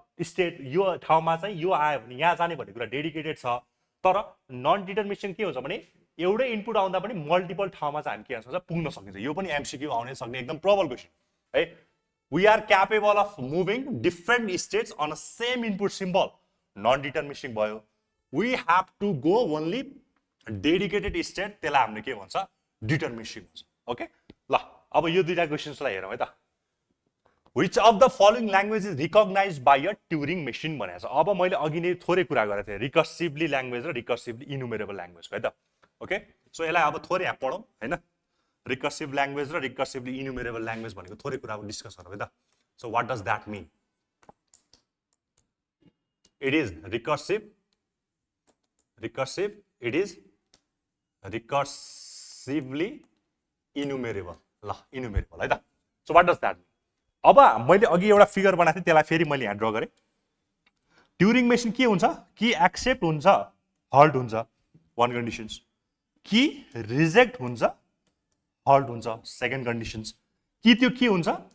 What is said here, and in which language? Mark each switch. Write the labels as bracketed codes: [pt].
[ne] State यो ठाउँमा चाहिँ यो आयो भने यहाँ जाने भन्ने कुरा डेडिकेटेड छ तर नन डिटरमिनिस्टिक के हुन्छ भने एउटै इनपुट आउँदा पनि मल्टिपल ठाउँमा चाहिँ हामी के गर्न सक्छ पुग्न सकिन्छ यो पनि एमसीक्यू आउने सक्ने एकदम प्रबल क्वेसन है [en] we are capable of moving different states on a same input symbol [ne] non deterministic भयो [en] we have to go only dedicated state [ne] त्यसलाई हामीले के भन्छ डिटरमिनिस्टिक भन्छ ओके ल अब यो दुईटा क्वेसन्सलाई हेरौँ है त [en] Which of the following language is recognized by a Turing machine [ne] भनेको छ। अब मैले अघि नै थोरै कुरा गरेको थिएँ रिकर्सिभली ल्याङ्ग्वेज र रिकर्सिभली इनुमेरेबल ल्याङ्ग्वेजको है त। ओके, सो यसलाई अब थोरै यहाँ पढौँ हैन। रिकर्सिभ ल्याङ्ग्वेज र रिकर्सिभली इनुमेरेबल ल्याङ्ग्वेज भनेको थोरै कुरा अब डिस्कस गरौँ है त। [en] So what does that mean? It is recursive, it is recursively enumerable. ल, enumerable है त। So what does that mean? [ne] अब मैले अघि एउटा फिगर बनाएको थिएँ, त्यसलाई फेरि मैले यहाँ ड्र गरेँ। ट्युरिङ मेसिन के हुन्छ? कि एक्सेप्ट हुन्छ, हल्ट हुन्छ, वान कन्डिसन्स। कि रिजेक्ट हुन्छ, हल्ट हुन्छ, सेकेन्ड कन्डिसन्स। कि त्यो के हुन्छ?